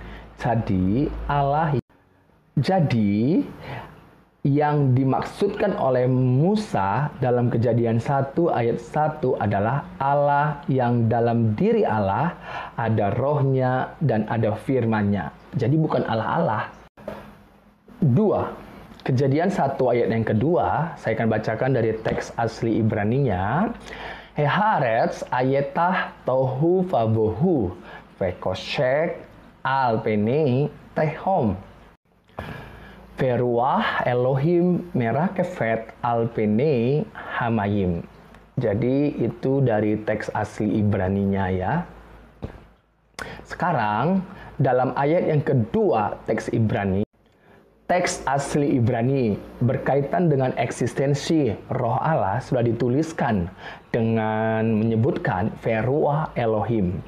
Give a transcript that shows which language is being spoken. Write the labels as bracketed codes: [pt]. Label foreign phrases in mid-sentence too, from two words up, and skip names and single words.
[id] Jadi, yang dimaksudkan oleh Musa dalam Kejadian 1 ayat 1 adalah Allah yang dalam diri Allah ada rohnya dan ada firman-Nya. Jadi bukan Allah-Allah. 2. Kejadian 1 ayat yang kedua, saya akan bacakan dari teks asli Ibraninya. [he] והארץ היתה תהו ובהו וחשך על פני תהום. ורוח אלהים מרחפת על פני המים. [id] Jadi itu dari teks asli Ibraninya ya. Sekarang dalam ayat yang kedua teks Ibrani, teks asli Ibrani berkaitan dengan eksistensi roh Allah sudah dituliskan dengan menyebutkan [he] ורוח אלהים.